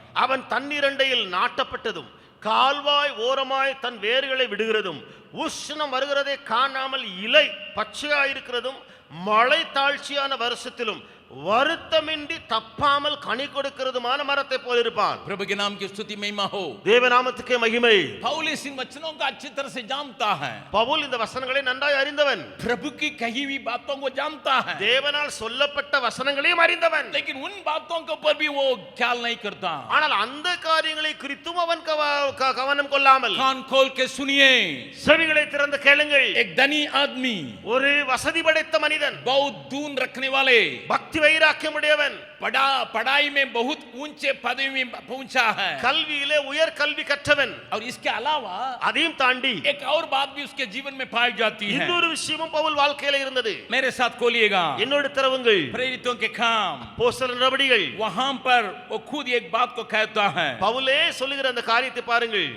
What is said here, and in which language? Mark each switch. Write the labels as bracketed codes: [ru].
[ta] அவன் தண்ணீரண்டையில் நாட்டப்பட்டதும் கால்வாய் ஓரமாய் தன் வேர்களை விடுகிறதும் உஷ்ணம் வருகிறதை காணாமல் இலை பச்சையாயிருக்கிறதும் மழை தாழ்ச்சியான வருஷத்திலும் வருத்தமின்றி தப்பாமல் கனி கொடுக்கிறதுமான மரத்தை போல் இருப்பான். [hi] प्रभु के नाम की स्तुति महिमा हो. [ta] தேவநாமத்துக்கே மகிமை. [hi] पौलुस इन वचनों को अच्छी तरह से जानता है. [ta] பவுல் இந்த வசனங்களை நன்றாய் அறிந்தவன். [hi] प्रभु की कही हुई बातों को जानता है, [ta] தேவனால் சொல்லப்பட்ட வசனங்களையும் அறிந்தவன். [hi] लेकिन उन बातों के ऊपर भी वो ख्याल नहीं करता. [ta] ஆனால் அந்த காரியங்களை குறித்தும் அவன் கவனம் கொள்ளாமல். [hi] कान खोल के सुनिए, [ta] செவிகளை திறந்து கேளுங்கள். [hi] एक धनी आदमी, [ta] ஒரு வசதி படைத்த மனிதன், [hi] बहुत दून रखने वाले, [ta] பக்தி புத்தி வைராக்கியமுடையவன் [hi] पढ़ाई में बहुत ऊंचे पदवी में पहुंचा है [ta] கல்வியிலே உயர் கல்வி கற்றவன் [hi] और इसके अलावा [ta] அதையும் தாண்டி [hi] एक और बात भी उसके जीवन में पाई जाती है [ta] இன்னொரு விஷயமும் பவுல் வாழ்க்கையில இருந்தது [hi] मेरे साथ खोलिएगा [ta] என்னோடு திறவுங்கள் [hi] प्रेरितों के काम [ta] அப்போஸ்தலர் நடவடிக்கைகள் [hi] वहां पर वो खुद एक बात को कहता है [ta] பவுலே சொல்லுகிற அந்த காரியத்தை பாருங்கள்